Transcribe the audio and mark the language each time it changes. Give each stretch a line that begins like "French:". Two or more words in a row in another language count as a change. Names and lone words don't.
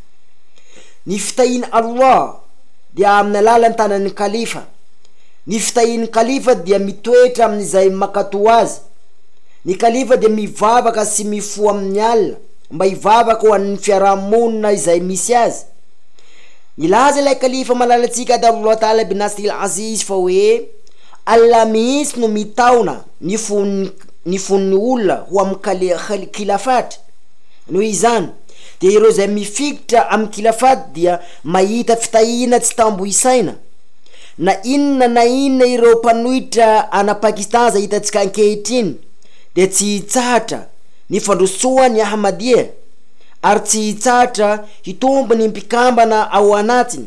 Malagasy: Ny fitahiany Allah dia amin'ny alalan'ny tanan'ny khalifa. Ny fitahiany khalifa dia mitoetra amin'izay makato azy. Ny khalifa dia mivavaka sy mifoha amin'ny alina mba hivavaka ho an'ny fiarahamonina izay misy azy. Nilaza ilay khalifa malalatsika
Arabic: الله تعالى بنصره العزيز
Malagasy: fa hoe Allah mihitsy no mitaona ny fon'ny olona ho amin'ny khilafat. Noho izany dia ireo zay mifikitra amin'ny khilafat dia mahita fitahina tsy tambo isaina. Na inona ireo mpanohitra ana Pakistan zay hitatsika ankehitriny dia tsy hitsahatra ny fandrosoany Ahmadiyya ary tsy hitsahatra hitombo ny mpikambana ao anatiny.